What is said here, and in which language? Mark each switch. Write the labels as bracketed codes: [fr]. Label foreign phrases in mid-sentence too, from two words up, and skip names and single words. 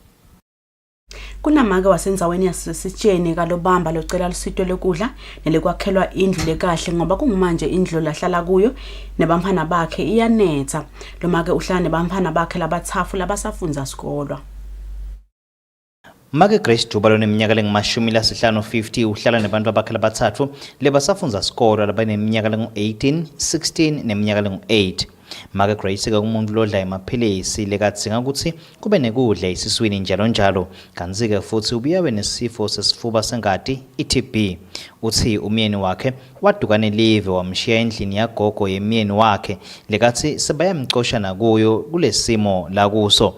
[ss] Kunamake wasenzaweni yasesitsheni kaLobamba locela lusito lokudla nelekwakhelwa indlu lekahle ngoba kungumanje indlu lahlala kuyo nebamphana bakhe iyanetha. Lomake uhlala nebamphana bakhe labathafu labasafunza sikolwa. Make Grace Dubalo neminyaka lengimashumi lasihlanu 50 uhlala nabantu abakhe labathathu lebasafunza sikolo labaneminyaka lengu-18, 16 neminyaka lengu-8. Make Grace ke umuntu lodla emaphilisi lekadzinga ukuthi kube nekudla esiswini njalo njalo kanti ke futhi ubuyawe nesifo sesifuba sengati i-TB. Uthi umyeni wakhe wadukana live wamshiya endlini yagogo yemyeni wakhe lekathi sebayamcosha nakuyo kulesimo la kuso.